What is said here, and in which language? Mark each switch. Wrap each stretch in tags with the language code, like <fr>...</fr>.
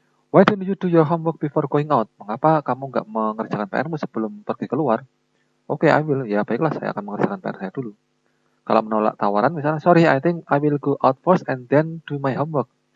<en>Why don't you do your homework before going out?</en> <id>Mengapa kamu nggak mengerjakan PR-mu sebelum pergi keluar?</id> <en>I will.</en> <id>Ya baiklah, saya akan mengerjakan PR saya dulu. Kalau menolak tawaran misalnya,</id> <en>sorry, I think I will go out first and then do my homework.</en>